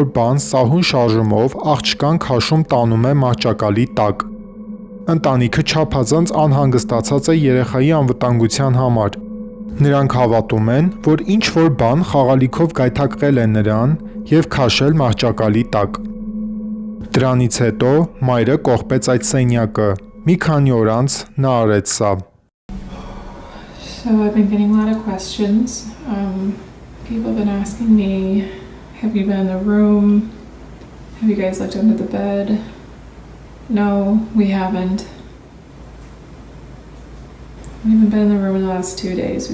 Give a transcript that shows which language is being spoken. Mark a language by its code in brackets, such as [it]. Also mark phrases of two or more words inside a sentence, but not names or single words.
[hy] բան սահուն շարժումով աղջկան քաշում տանում է մահճակալի տակ։ Ընտանիքը չափազանց անհանգստացած է երեխայի անվտանգության համար։ Նրանք հավատում են, որ ինչ-որ բան խաղալիքով գայթակղել է նրան և քաշել մահճակալի տակ։ Դրանից հետո մայրը կողպեց այդ սենյակը։ Մի քանի օր անց նա արեց սա։ [en] So I've been getting a lot of questions. People have been asking me, have you been in the room? Have you guys looked under the bed? No, we haven't. We haven't been in the room in the last 2 days.